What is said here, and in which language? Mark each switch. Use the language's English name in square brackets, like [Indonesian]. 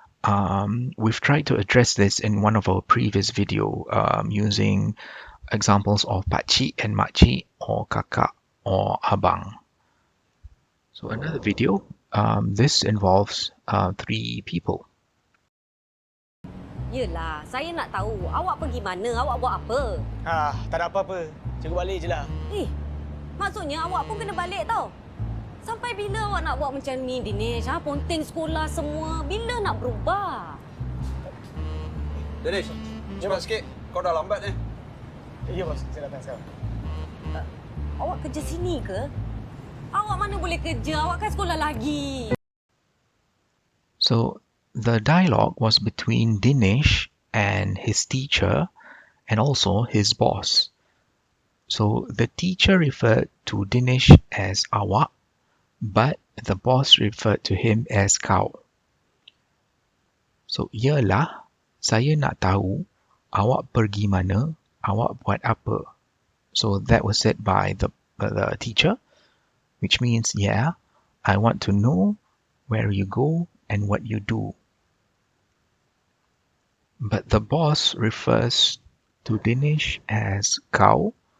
[English] We've tried to address this in one of our previous video using examples of pakcik and makcik or kakak or abang. So another video, this involves 3 people. [Malay] Yelah, saya nak tahu awak pergi mana, awak buat apa? Tak ada apa-apa. Cikgu balik je lah. Maksudnya awak pun kena balik tau. Sampai bila awak nak buat macam ni, Dinesh? Ponteng sekolah semua. Bila nak berubah? Dinesh, cepat sikit. Kau dah lambat ni. Ya, bos. Saya datang sekarang. Awak kerja sini ke? Awak mana boleh kerja? Awak kan sekolah lagi. [English] So the dialogue was between Dinesh and his teacher and also his boss. So the teacher referred to Dinesh as awak, but the boss referred to him as kau. [Malay] So, yalah, saya nak tahu awak pergi mana, awak buat apa. [English] So that was said by the teacher, which means, yeah, I want to know where you go and what you do. But the boss refers to Dinesh as kau.